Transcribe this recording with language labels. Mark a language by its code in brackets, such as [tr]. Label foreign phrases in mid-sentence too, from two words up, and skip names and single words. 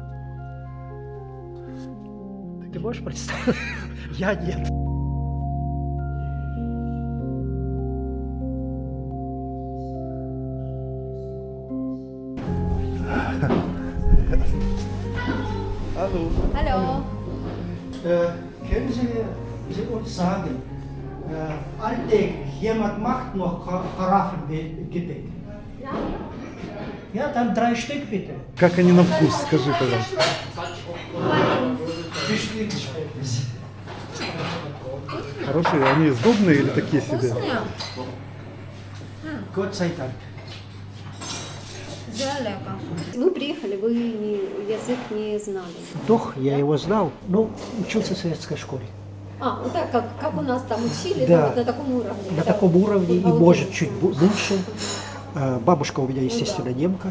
[ru] Ты можешь представить? Я нет. Алло. [de] Können Sie uns sagen, alltäglich jemand macht noch Karafengebet? Ja, dann 3 Stück bitte. [ru] Как они на вкус, скажи, пожалуйста. [de] Bestimmt schmeckt es. [ru] Хорошие, они сдобные или такие себе? [de] Gott sei Dank. [ru] Вы приехали, вы язык не знали. Doch, я его знал, но учился в советской школе. Вот так, как у нас там учили, Да. да, вот на таком уровне. На да. таком уровне и, Вот может, Балтийцы. чуть лучше. Бабушка у меня, естественно, немка.